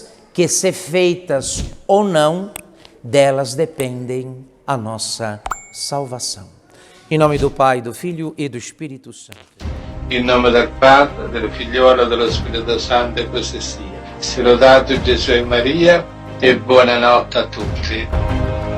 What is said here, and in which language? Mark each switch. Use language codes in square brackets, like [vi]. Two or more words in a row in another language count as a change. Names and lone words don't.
[pt] que se feitas ou não, delas dependem a nossa salvação. Em nome do Pai, do Filho e do Espírito Santo. [it] In nome del Padre, del Figliolo e dello Spirito Santo, e così sia. Sia lodato Gesù e Maria, e buonanotte a tutti.